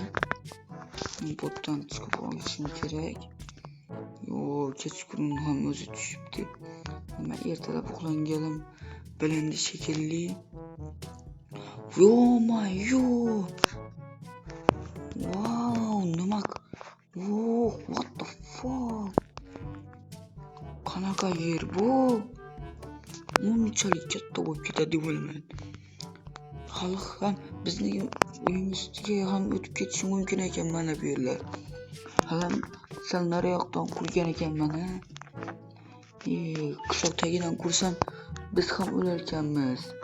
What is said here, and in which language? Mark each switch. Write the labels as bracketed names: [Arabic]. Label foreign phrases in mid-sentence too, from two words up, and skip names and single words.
[Uzbek] Botdan chiqib olishim kerak. Kechqurun ham o'zi tushibdi. Men ertalab uxlanganim bilindi shekilli. Yo-mayo. Wow, nima? [English] What the fuck? [Uzbek] qanaqa yer bu? Unchalik katta bo'lib ketadi deb o'ylamayman. Hali ham bizning uyimiz ustiga ham o'tib ketishi mumkin ekan mana bu yerlar. Hali sal nariyoqdan qurgan ekan mana. Qishloq tagidan qursam biz ham o'lar ekanmiz.